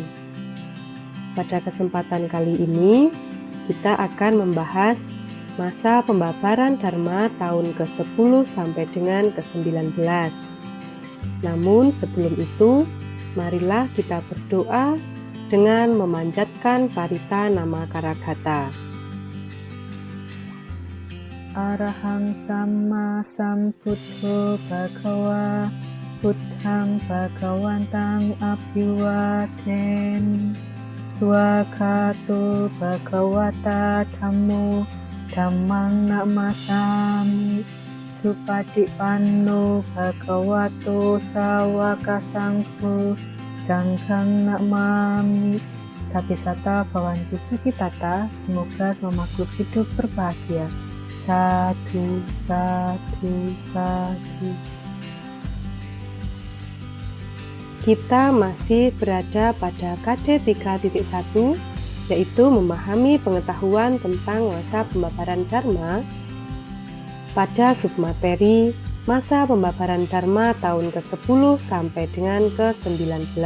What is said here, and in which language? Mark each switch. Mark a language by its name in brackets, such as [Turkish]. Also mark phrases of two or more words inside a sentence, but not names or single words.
[Indonesian] Pada kesempatan kali ini, kita akan membahas masa pembabaran Dharma tahun ke-10 sampai dengan ke-19. Namun sebelum itu, marilah kita berdoa dengan memanjatkan parita nama Karagata. [Pali] Arahang Samma Sambuddho Bhagawa Buddhang Bhagawantang Abhiwaden Swakato Bhagawata Dhammo Dhammang Namasami Supadipanno Bhagavato Sawaka Sangho Sanghang Namami. Satisata Bhawantu Sukitata, [Indonesian] semoga semua makhluk hidup berbahagia. [Pali] Sadhu, sadhu, sadhu. [Indonesian] Kita masih berada pada KD 3.1, yaitu memahami pengetahuan tentang masa pembabaran Dharma pada submateri masa pembabaran Dharma tahun ke-10 sampai dengan ke-19.